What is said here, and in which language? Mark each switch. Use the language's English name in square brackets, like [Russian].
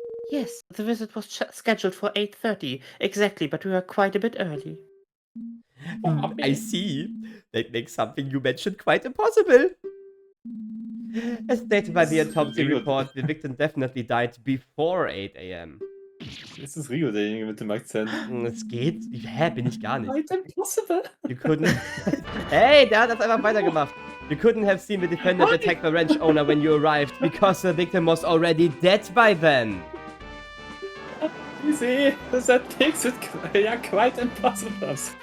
[English] Yes, the visit was scheduled for 8:30 exactly, but we were quite a bit early. I see. That makes something you mentioned quite impossible. As stated by the autopsy report, the victim definitely died before 8 AM. [German] Ist das Rigo derjenige mit dem Akzent? Es geht? Hä, bin ich gar nicht. [English] Quite impossible. You couldn't... [German] Hey, der hat das einfach weitergemacht. [English] You couldn't have seen the defendant attack the ranch owner when you arrived because the victim was already dead by then. You see, that makes it quite impossible.